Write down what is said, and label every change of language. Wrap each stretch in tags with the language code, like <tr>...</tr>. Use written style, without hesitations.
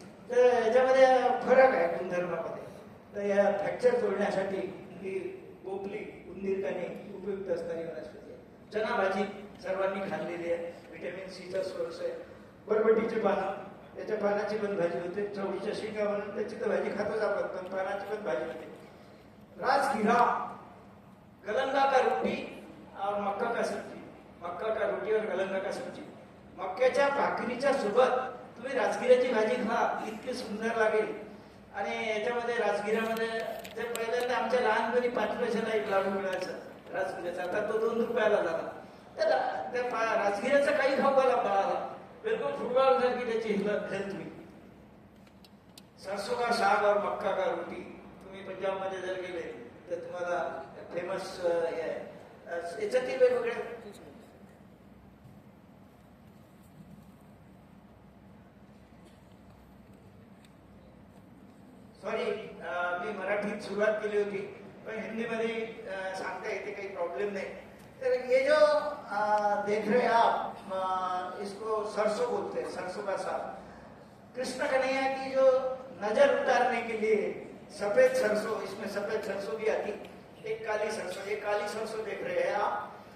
<mr>तर याच्यामध्ये फरक आहे गुणधर्मामध्ये. तर या फ्रॅक्चर जोडण्यासाठी ही भोपली, उंदीर कानी उपयुक्त असणारी वनस्पती आहे. चना भाजी सर्वांनी खाल्लेली आहे, व्हिटॅमिन सीचा सोर्स आहे. बरबटीची पानं, त्याच्या पानाची पण भाजी होते. चवळीच्या शेंगा म्हणून त्याची तर भाजी खातोच आपण, पण पानाची पण भाजी होते.</mr> <hi>राजगिरा, गलंगा का रोटी और मक्का का सब्जी. मक्का का रोटी और गलंगा का सब्जी.</hi> <mr>मक्याच्या भाकरीच्या सोबत तुम्ही राजगिऱ्याची भाजी खा, इतकी सुंदर लागेल. आणि याच्यामध्ये राजगिऱ्यामध्ये ते पहिल्यांदा आमच्या लहानपणी 5 पैशाला एक लाडू मिळायचा राजगिऱ्याचा. आता तो 2 रुपयाला झाला. तर त्या राजगिऱ्याचा काही खाऊ घाला बाळाला, बिलकुल फुटबॉल सारखी त्याची हेल्थ होईल.</mr> <hi>सरसो का साग और मक्का का रोटी.</hi> <mr>तुम्ही पंजाबमध्ये जर गेले तर तुम्हाला फेमस याच्यातील वेगवेगळे. सॉरी, मी मराठीत सुरुवात केली होती पण हिंदीमध्ये सांगता येते, काही प्रॉब्लेम नाही.</mr> <hi>तर ये जो देख रहे आप, इसको सरसों बोलते हैं, सरसों का साग. कृष्ण कन्हैया की जो नजर उतारने के लिए सफेद सरसों, इसमें सफेद सरसों भी आती, एक काली सरसों, ये काली सरसों देख रहे हैं आप.</hi>